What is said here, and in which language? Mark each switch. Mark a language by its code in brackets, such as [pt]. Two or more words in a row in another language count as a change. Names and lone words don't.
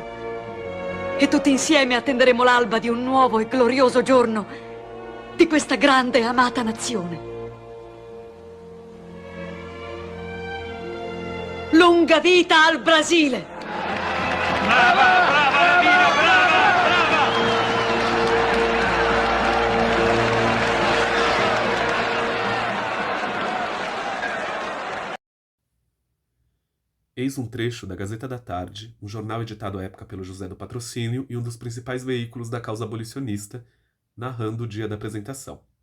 [it] E tutti insieme attenderemo l'alba di un nuovo e glorioso giorno di questa grande e amata nazione. Lunga vita al Brasile! Brava, brava, Lamina, brava, brava! [pt] Eis um trecho da Gazeta da Tarde, um jornal editado à época pelo José do Patrocínio e um dos principais veículos da causa abolicionista, narrando o dia da apresentação.